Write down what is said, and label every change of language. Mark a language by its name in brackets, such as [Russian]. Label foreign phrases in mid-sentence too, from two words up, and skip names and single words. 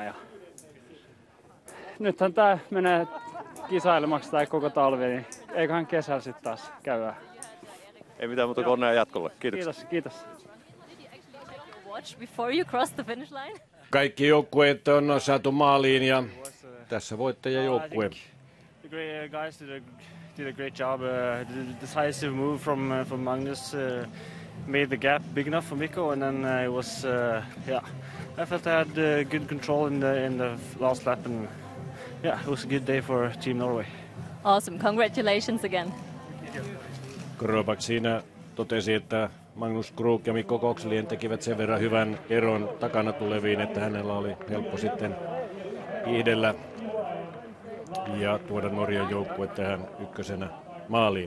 [Finnish] Ja nythän tää menee kisailemaksi tai koko talvi, niin eiköhän kesällä sitten taas käydä. Ei mitään muuta kuin onnea jatkolle. Kiitoksia. Kiitos. Kaikki joukkueet on saatu maaliin ja tässä voittajajoukkue. [English] The guys did a great job. The decisive move from Magnus made the gap big enough for Mikko, and then it was I felt I had good control in the last lap, and yeah, it was a good day for Team Norway. Awesome, congratulations again. [Finnish] Grobak siinä totesi, että Magnus Krug ja Mikko Kokslien tekivät sen verran hyvän eron takana tuleviin, että hänellä oli helppo sitten hiihdellä ja tuoda Norjan joukkue tähän ykkösenä maaliin.